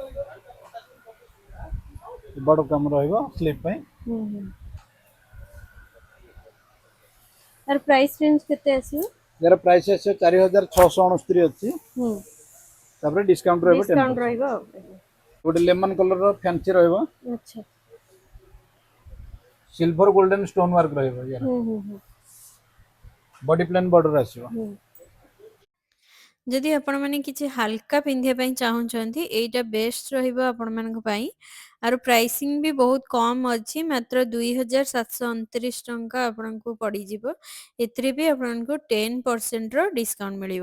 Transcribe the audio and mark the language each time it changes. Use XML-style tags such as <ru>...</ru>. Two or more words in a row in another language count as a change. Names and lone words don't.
<or>ବଡ କାମ ରହିବ ସ୍ଲିପ ପାଇଁ। ହୁଁ ହୁଁ। ତାର ପ୍ରାଇସ୍ ରେଞ୍ଜ କେତେ ଆସିବ? यार प्राइस ଆସିବ 4669 ଅଛି। ହୁଁ। ତାପରେ ଡିସକାଉଣ୍ଟ ରହିବ 10%। ଡିସକାଉଣ୍ଟ ରହିବ ଆଉ। ଗୋଟେ ଲେମନ କଲର ର ଫ୍ୟାନ୍ସି ରହିବ, ଆଚ୍ଛା।</or> <en>silver golden stone work ରହିବ यार।</en> <or>ହୁଁ ହୁଁ ହୁଁ।</or> <en>body plain border ଆସିବ।</en> <or>ହୁଁ। ଯଦି ଆପଣମାନେ କିଛି ହାଲକା ପିନ୍ଧିବା ପାଇଁ ଚାହୁଁଛନ୍ତି ଏଇଟା ବେଷ୍ଟ ରହିବ ଆପଣମାନଙ୍କ ପାଇଁ। ଆର ପ୍ରାଇସିଂ ବି ବହୁତ କମ ଅଛି, ମାତ୍ର 2729 ଟଙ୍କା ଆପଣଙ୍କୁ ପଡ଼ିଯିବ। ଏଥିରେ ବି ଆପଣଙ୍କୁ 10% ର ଡିସକାଉଣ୍ଟ ମିଳିବ।</or>